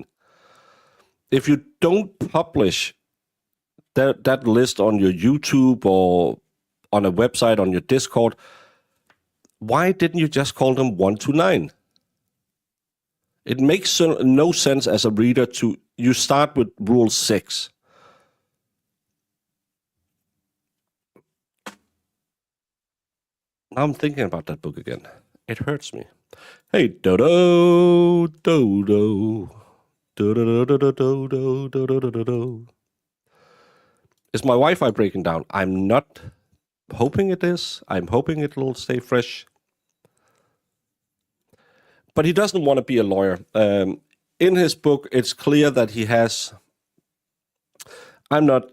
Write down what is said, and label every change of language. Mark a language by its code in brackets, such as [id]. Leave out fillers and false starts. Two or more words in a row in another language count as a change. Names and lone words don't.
[en] If you don't publish that list on your YouTube or on a website, on your Discord, why didn't you just call them 1 to 9? It makes no sense as a reader you start with Rule 6. Now I'm thinking about that book again. It hurts me. Hey, Dodo, Dodo, Dodo, Dodo, Dodo, Dodo, Dodo. Is my Wi-Fi breaking down? I'm not hoping it is. I'm hoping it will stay fresh. But he doesn't want to be a lawyer. In his book, it's clear that he has... I'm not...